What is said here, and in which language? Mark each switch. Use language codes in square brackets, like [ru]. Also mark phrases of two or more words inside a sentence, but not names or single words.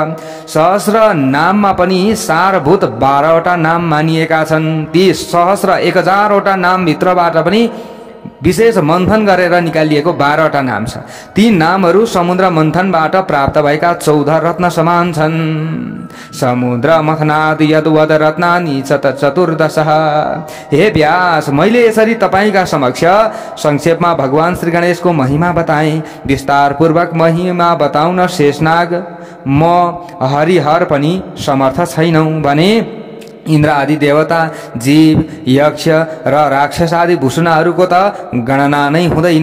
[ne] सहस्त्र नाममा पनि सारभूत 12 वटा नाम मानिएका छन्। ती सहस्त्र 1000 वटा नाम भित्रबाट पनि विशेष मन्थन गरेर निकालिएको 12 वटा नाम छ। ती नामहरू समुद्र मन्थनबाट प्राप्त भएका 14 रत्न समान छन्। [sa] समुद्र मथनाद यद्वद रत्नानि चतुर्दश। [ne] हे व्यास, मैले यसरी तपाईका समक्ष संक्षेपमा भगवान श्री गणेशको महिमा बताएँ। विस्तार पूर्वक महिमा बताउन शेषनाग म हरिहर पनि समर्थ छैनौं भने इन्द्र आदि देवता, जीव, यक्ष र राक्षस आदि भूषणहरूको त गणना नै हुँदैन।